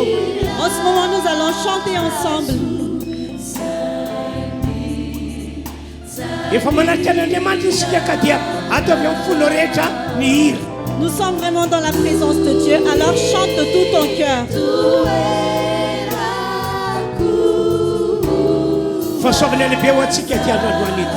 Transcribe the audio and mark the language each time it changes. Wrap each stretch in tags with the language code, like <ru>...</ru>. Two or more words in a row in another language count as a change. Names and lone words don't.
<fr>En ce moment, nous allons chanter ensemble.</fr> <mg>Efa manarika an'Andriamanitra isika ka dia ataovy amin'ny folo rehetra ny hira.</mg> <fr>Nous sommes vraiment dans la présence de Dieu, alors chante de tout ton cœur.</fr> <mg>Fahasoavana lehibe ho antsika ty androandroany ity.</mg>